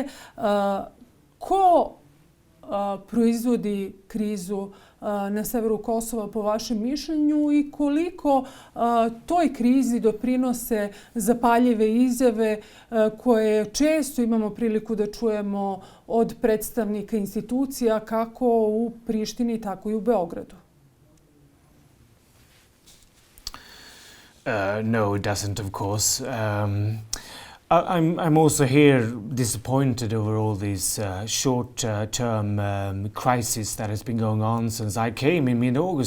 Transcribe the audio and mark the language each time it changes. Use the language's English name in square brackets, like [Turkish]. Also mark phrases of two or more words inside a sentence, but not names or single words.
[Serbian] Ko proizvodi krizu na severu Kosova po vašem mišljenju i koliko toj krizi doprinose zapaljive izjave koje često imamo priliku da čujemo od predstavnika institucija kako u Prištini, tako i u Beogradu? [English] No, it doesn't, of course. I'm also here disappointed over all these short-term crises that has been going on since I came in mid-August.